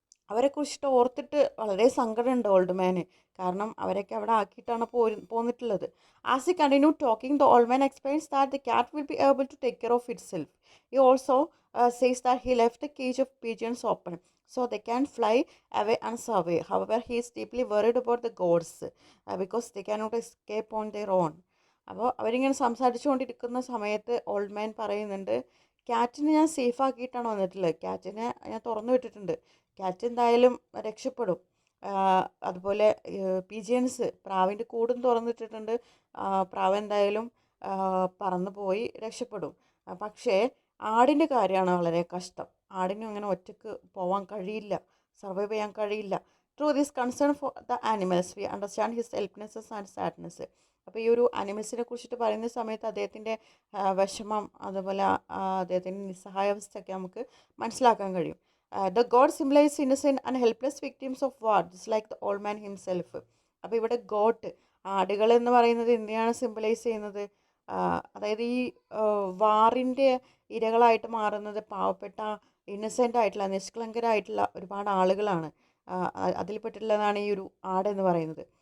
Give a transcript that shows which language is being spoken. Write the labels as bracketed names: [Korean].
[Malayalam] അവരെക്കുറിച്ചിട്ട് ഓർത്തിട്ട് വളരെ സങ്കടമുണ്ട് ഓൾഡ് മാന്, കാരണം അവരൊക്കെ അവിടെ ആക്കിയിട്ടാണ് പോന്നിട്ടുള്ളത്. [English] As he continue talking, the old man explains that the cat will be able to take care of itself. He also says that he left the cage of pigeons open so they can fly away and survey. However, he is deeply worried about the goats because they cannot escape on their own. [Malayalam] അപ്പോൾ അവരിങ്ങനെ സംസാരിച്ചുകൊണ്ടിരിക്കുന്ന സമയത്ത് old man പറയുന്നുണ്ട്, ക്യാറ്റിനെ ഞാൻ safe ആക്കിയിട്ടാണ് വന്നിട്ടുള്ളത്, ക്യാറ്റിനെ ഞാൻ തുറന്നു വിട്ടിട്ടുണ്ട്, ക്യാറ്റ് എന്തായാലും രക്ഷപ്പെടും. അതുപോലെ പിജിയൻസ്, പ്രാവിൻ്റെ കൂടും തുറന്നിട്ടിട്ടുണ്ട്, പ്രാവ് എന്തായാലും പറന്നു പോയി രക്ഷപ്പെടും. പക്ഷേ ആടിൻ്റെ കാര്യമാണ് വളരെ കഷ്ടം, ആടിനും അങ്ങനെ ഒറ്റയ്ക്ക് പോകാൻ കഴിയില്ല, സർവൈവ് ചെയ്യാൻ കഴിയില്ല. [English] Through this concern for the animals we understand his helplessness and sadness. [Malayalam] അപ്പോൾ ഈ ഒരു ആനിമൽസിനെ കുറിച്ചിട്ട് പറയുന്ന സമയത്ത് അദ്ദേഹത്തിൻ്റെ വിഷമം, അതുപോലെ അദ്ദേഹത്തിൻ്റെ നിസ്സഹായാവസ്ഥയൊക്കെ നമുക്ക് മനസ്സിലാക്കാൻ കഴിയും. [English] The god symbolizes innocent and helpless victims of war, just like the old man himself. [Malayalam] അപ്പോൾ ഇവിടെ ഗോട്ട്, ആടുകൾ എന്ന് പറയുന്നത് എന്തിനാണ് സിംബലൈസ് ചെയ്യുന്നത്? അതായത് ഈ വാറിൻ്റെ ഇരകളായിട്ട് മാറുന്നത് പാവപ്പെട്ട ഇന്നസെൻ്റ് ആയിട്ടുള്ള നിഷ്കളങ്കരായിട്ടുള്ള ഒരുപാട് ആളുകളാണ്. അതിൽപ്പെട്ടിട്ടുള്ളതാണ് ഈ ഒരു ആടെന്ന് പറയുന്നത്.